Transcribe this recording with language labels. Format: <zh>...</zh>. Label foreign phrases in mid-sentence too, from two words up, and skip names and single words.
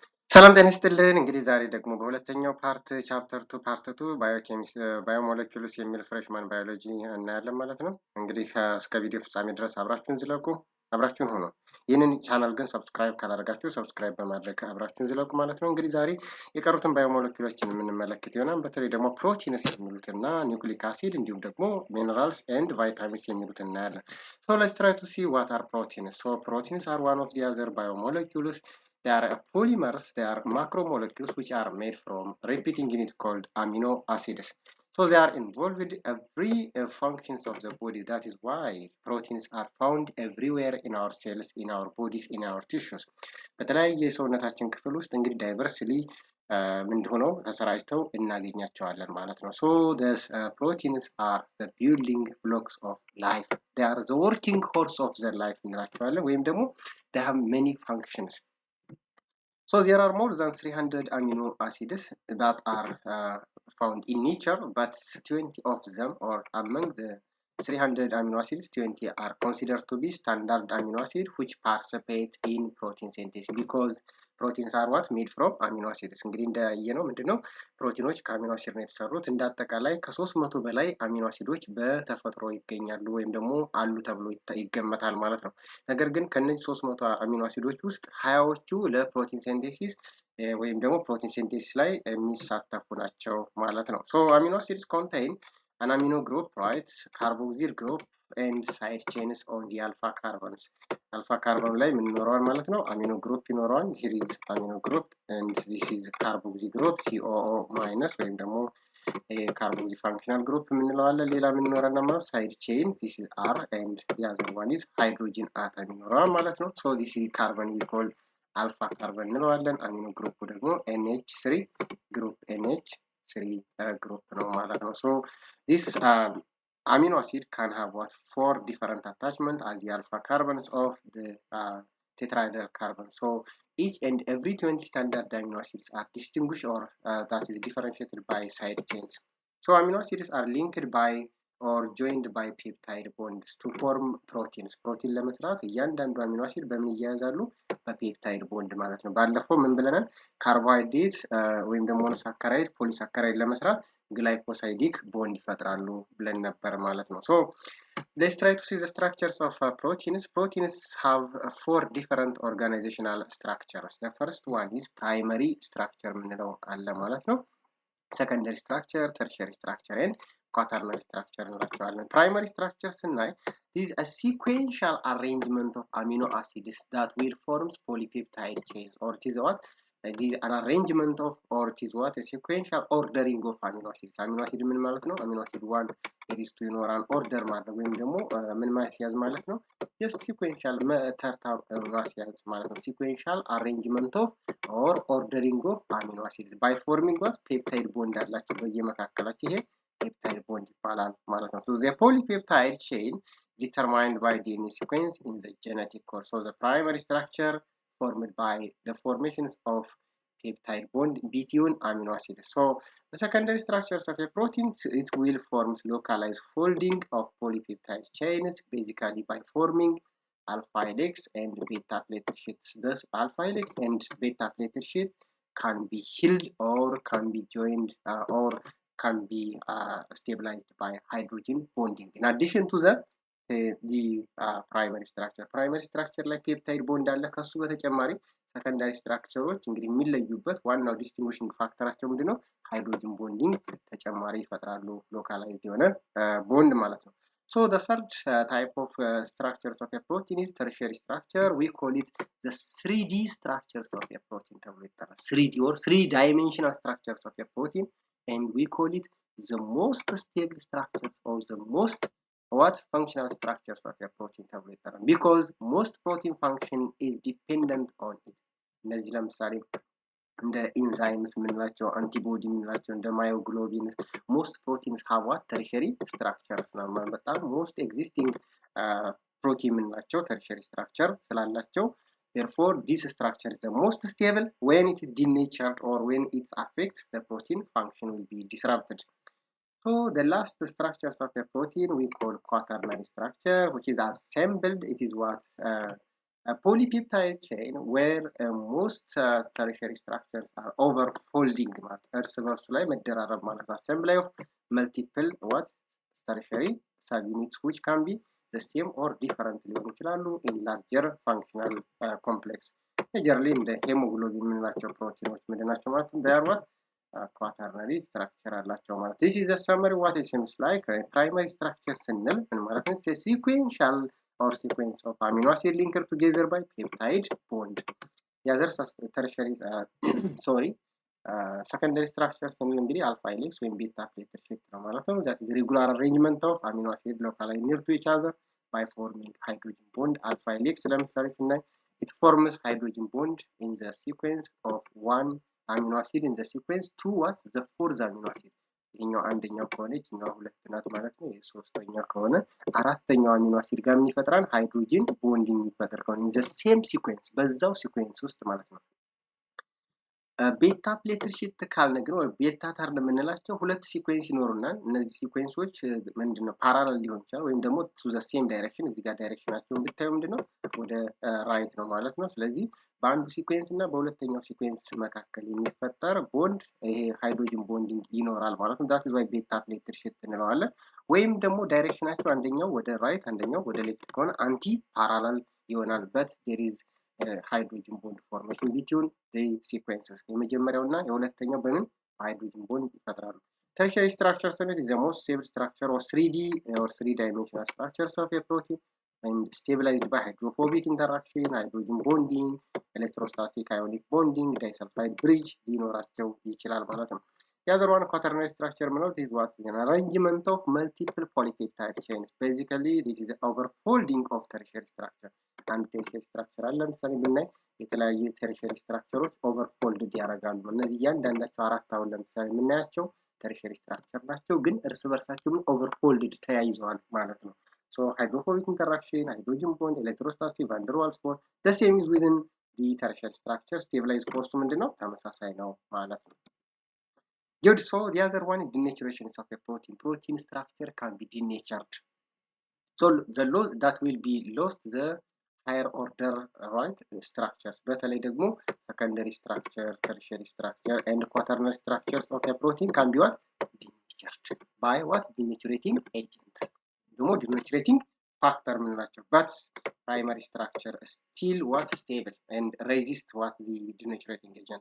<am>ሰላም ጤና ይስጥልን። እንግዲህ ዛሬ ደግሞ በሁለተኛው</am> <en>chapter 2 part 2 biomolecules</en> <am>የሚል</am> <en>freshman biology</en> <am>እናያለን ማለት ነው። እንግዲህ እስከ ቪዲዮ ፍጻሜ ድረስ አብራችሁን ሆኖ ይህንን ቻናል ግን ሰብስክራይብ ካላደረጋችሁ ሰብስክራይብ በማድረግ አብራችሁን ዝለቁ ማለት ነው። እንግዲህ ዛሬ የቀሩትን ባዮሞለኪውሎችን የምንመለከት ይሆናል። በተለይ ደግሞ ፕሮቲንስ የሚሉትና</am> <en>nucleic acid</en> <am>እንዲሁም ደግሞ</am> <en>minerals and vitamins</en> <am>የሚሉት እናያለን።</am> <en>so let's try to see what are proteins። so proteins are one of the other biomolecules. They are polymers, they are macromolecules which are made from repeating unit called amino acids. So they are involved in every functions of the body. That is why proteins are found everywhere in our cells, in our bodies, in our tissues.</en> <am>በተለያየ የሰውነታችን ክፍል ውስጥ እንግዲህ ዳይቨርስሊ ምን ሆነው ተሰራጭተው እናገኛቸዋለን ማለት ነው።</am> <en>So the proteins are the building blocks of life. They are the working horse of the life</en> <am>እንላቸዋለን ወይም ደግሞ</am> <en>they have many functions. So there are more than 300 amino acids that are found in nature, but 20 of them, or among the 300 amino acids, 20 are considered to be standard amino acids which participate in protein synthesis because proteins are what made from amino acids.</en> <am>እንግዲህ እንዳየነው ምንድነው ፕሮቲኖች ከአሚኖ አሲድ ነው የተሰሩት። እንደ አጠቃላይ ከ300 በላይ</am> <en>amino acids</en> <am>በተፈጥሮ ይገኛሉ ወይም ደግሞ አሉ ተብሎ ይገመታል ማለት ነው። ነገር ግን ከነዚህ 300</am> <en>amino acids</en> <am>ውስጥ 20ዎቹ ለፕሮቲን ሲንቴሲስ ወይም ደግሞ</am> <en>protein synthesis</en> <am>ላይ የሚሳተፉ ናቸው ማለት ነው።</am> <en>so amino acids contain an amino group, right? Carboxyl group and side chains on the alpha carbons. Alpha carbon</en> <am>ላይ ምን ይኖረዋል ማለት ነው?</am> <en>amino group ይኖረዋል። here is amino group and this is carboxy group COO minus</en> <am>ወይም ደግሞ</am> <en>carboxy functional group</en> <am>የምንለው አለ። ሌላ ምን ይኖረናል ማለት</am> <en>side chain, this is R and the other one is hydrogen atom</en> <am>ይኖረዋል ማለት ነው።</am> <en>so this is carbon we call alpha carbon እንለዋለን። amino group ደግሞ NH3 group NH3 group</en> <am>ነው ማለት ነው።</am> <en>so this amino acid can have what 4 different attachments as the alpha carbons of the tetrahedral carbon. So each and every 20 standard amino acids are distinguished or that is differentiated by side chains. So amino acids are linked by or joined by peptide bonds to form proteins.</en> <am>ፕሮቲን ለመስራት እያንዳንዱ</am> <en>amino acid</en> <am>በምን ይያያዛሉ? በፔፕታይድ ቦንድ ማለት ነው። ባለፈው ምን ብለናል? ካርቦሃይድሬት ወይም ደግሞ ሳካራይድ ፖሊሳካራይድ ለመስራት</am> <en>glycosidic bond</en> <am>ይፈጥራሉ ብለን ነበር ማለት ነው።</am> <en>So let's try to see the structures of proteins. Proteins have 4 different organizational structures. The first one is primary structure</en> <am>የምንለው አለ ማለት ነው።</am> <en>secondary structure, tertiary structure and quaternary structure እንላቸዋለን። primary structure ስናይ this is a sequential arrangement of amino acids that will forms polypeptide chains or it is what this is an arrangement of or it is what a sequential ordering of amino acids. amino acid</en> <am>ምን ማለት ነው?</am> <en>amino acid</en> <am>1</am> <en>there is to</en> <am>ይኖራል order ማድረግ ወይም ደግሞ ምን ማስያዝ ማለት ነው?</am> <en>just sequential</en> <am>ተርታ ማስያዝ ማለት ነው።</am> <en>sequential arrangement of or ordering of amino acids by forming what peptide bond</en> <am>አላቸው በየመካከላቸው ይሄ</am> <en>peptide bond</en> <am>ይባላል ማለት ነው።</am> <en>so the polypeptide chain determined by DNA sequence in the genetic code. So the primary structure formed by the formations of peptide bond between amino acids. So the secondary structures of a protein, it will form localized folding of polypeptide chains basically by forming alpha helix and beta plated sheets. Thus alpha helix and beta plated sheet can be held or can be joined or can be stabilized by hydrogen bonding. In addition to that, the primary structure</en> <am>ላይ</am> <en>peptide bond</en> <am>አለ። ከሱ በተጨማሪ</am> <en>secondary structures</en> <am>እንግዲህ የሚለዩበት ዋናው ዲስቲንጉሽንግ ፋክተራቸው ምንድነው?</am> <en>hydrogen bonding</en> <am>ተጨማሪ ይፈጥራሉ። ሎካላይዝድ የሆነ ቦንድ ማለት ነው።</am> <en>So the third type of structures of a protein is tertiary structure. We call it the 3D structures of a protein</en> <am>ተብሎ ይጠራል።</am> <en>3D or 3-dimensional structures of a protein and we call it the most stable structures or the most what functional structures of a protein</en> <am>ተብሎ ይጠራል</am> <en>because most protein function is dependent on it.</en> <am>እነዚህ ለምሳሌ እንደ ኢንዛይምስ የምንላቸው አንቲቦዲ የምንላቸው እንደ ማዮግሎቢንስ</am> <en>most proteins have what tertiary structures</en> <am>ነው። በጣም</am> <en>most existing protein የምንላቸው tertiary structure ስላላቸው therefore this structure is the most stable. When it is denatured or when it affects the protein function will be disrupted. So the last structures of a protein we call quaternary structure, which is assembled. It is what A polypeptide chain where most tertiary structures are overfolding</en> <am>ማለት እርስ በርሱ ላይ መደራረብ ማለት ነው።</am> <en>assembly of multiple what tertiary subunits which can be the same or different</en> <am>ሊሆኑ ይችላሉ</am> <en>in larger functional complex majorly</en> <am>እንደ ሄሞግሎቢን የምንላቸው ፕሮቲኖች ምንድን ናቸው ማለት ነው?</am> <en>they are what quaternary structure</en> <am>አላቸው ማለት</am> <en>this is a summary what it seems like primary structure</en> <am>ስንል ምን ማለት ነው?</am> <en>sequential or sequence of amino acid linked together by peptide bond. The other tertiary secondary structures</en> <am>ስንል እንግዲህ</am> <en>alpha helix ወይም beta plate shift</en> <am>ነው ማለት ነው።</am> <en>that is the regular arrangement of amino acid locally near to each other by forming hydrogen bond. alpha helix</en> <am>ለምሳሌ ስናይ</am> <en>it forms hydrogen bond in the sequence of one amino acid in the sequence to what the fourth amino acid.</en> <am>ይሄኛው አንደኛው ከሆነ ይሄኛው ሁለት ናት ማለት ነው። ይሄ ሶስተኛው ከሆነ አራተኛው</am> <en>amino acid</en> <am>ጋር ምን ይፈጥራል?</am> <en>hydrogen bonding</en> <am>የሚፈጥር ከሆነ</am> <en>in the same sequence</en> <am>በዛው ሲኩዌንስ ውስጥ ማለት ነው።</am> <en>beta pleated sheet</en> <am>ካልን ግን ወይ</am> <en>beta strand</en> <am>የምንላቸው ሁለት ሲኩዌንስ ይኖሩናል። እነዚህ ሲኩዌንሶች ምንድነው ፓራላል ሊሆን ይችላል ወይም ደግሞ</am> <en>to the same</en> <am>ዳይሬክሽን እዚህ ጋር ዳይሬክሽናቸውን ብታዩ ምንድነው ወደ ራይት ነው ማለት ነው። ስለዚህ በአንዱ ሲኩዌንስ እና በሁለተኛው ሲኩዌንስ መካከል የሚፈጠር ቦንድ ይሄ ሃይድሮጅን ቦንዲንግ ይኖራል ማለት ነው። ዳት</am> <en>is why beta pleated sheet</en> <am>እንለዋለን። ወይም ደግሞ ዳይሬክሽናቸው አንደኛው ወደ ራይት አንደኛው ወደ ሌፍት ከሆነ</am> <en>anti parallel</en> <am>ይሆናል በት</am> <en>there is hydrogen bond formation between the sequences</en> <am>የመጀመሪያውና የሁለተኛው በምን ሃይድሮጅን ቦንድ ይፈጥራሉ።</am> <en>tertiary structure ስንል the most stable structure of 3D or 3 dimensional structures of a protein and stabilized by hydrophobic interaction, hydrogen bonding, electrostatic ionic bonding, disulfide bridge</en> <am>ሊኖራቸው ይችላል ማለት ነው።</am> <en>The other one quaternary structure ማለት is what is an arrangement of multiple polypeptide chains. Basically this is overfolding of tertiary structure. አንድ tertiary structure</en> <am>አለ ለምሳሌ ብናይ የተለያዩ</am> <en>tertiary structureዎች overfolded</en> <am>ያደርጋሉ። እነዚህ እያንዳንዳቸው አራት አሁን ለምሳሌ የምናያቸው</am> <en>tertiary structure</en> <am>ናቸው ግን እርስ በርሳቸው</am> <en>overfolded</en> <am>ተያይዘዋል ማለት ነው።</am> <en>So hydrophobic interaction, hydrogen bond, electrostatic, van der Waals bond, the same is within the tertiary structure. Stabilized force</en> <am>ምንድነው ተመሳሳይ ነው ማለት ነው። Good.</am> <en>So the other one is denaturation of a protein. Protein structure can be denatured. So the loss that will be lost the higher order right structures.</en> <am>በተለይ ደግሞ</am> <en>secondary structure, tertiary structure, and quaternary structures of a protein can be what denatured by what denaturing agent. ደግሞ denaturing factor ምንላቸው but primary structure still what stable and resist what the denaturing agent.</en>